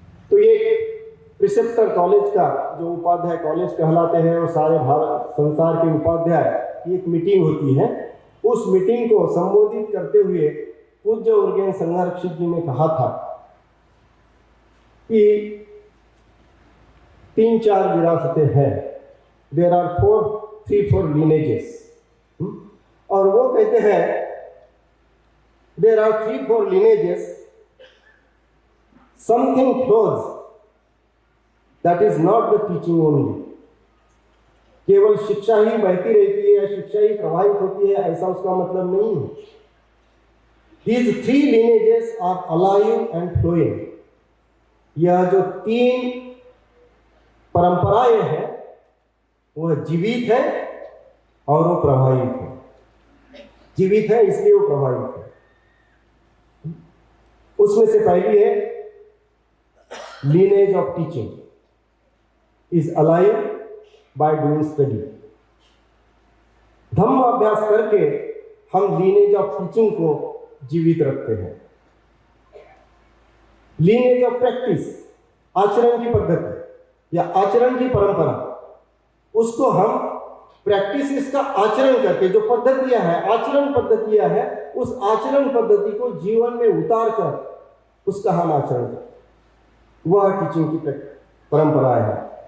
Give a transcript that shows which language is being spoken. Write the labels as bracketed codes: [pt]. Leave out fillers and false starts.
[hi] तो ये preceptor college का जो उपाध्याय कॉलेज कहलाते हैं, और सारे भारत संसार के उपाध्याय की एक मीटिंग होती है। उस मीटिंग को संबोधित करते हुए पूज्य उर्गेन संघरक्षित जी ने कहा था कि 3-4 विरासतें हैं, [en] There are 3-4 lineages। [hi] और वो कहते हैं [en] There are 3-4 lineages, something flows, that is not the teaching only। [hi] केवल शिक्षा ही बहती रहती है, शिक्षा ही प्रभावित होती है, ऐसा उसका मतलब नहीं है। [en] These 3 lineages are alive and flowing। [hi] यह जो 3 परंपराएं हैं वह जीवित है और वो प्रभावित है। जीवित है इसलिए वो प्रभावित है। उसमें से पहली है [en] lineage of teaching is alive by doing study। [hi] धम्म अभ्यास करके हम [en] lineage of teaching [hi] को जीवित रखते हैं। [en] lineage of practice, [hi] आचरण की पद्धति या आचरण की परंपरा, उसको हम प्रैक्टिस इसका आचरण करके जो पद्धतियां हैं, आचरण पद्धतियां हैं, उस आचरण पद्धति को जीवन में उतार कर उसका हम आचरण करते, वह टीचिंग की परंपरा है।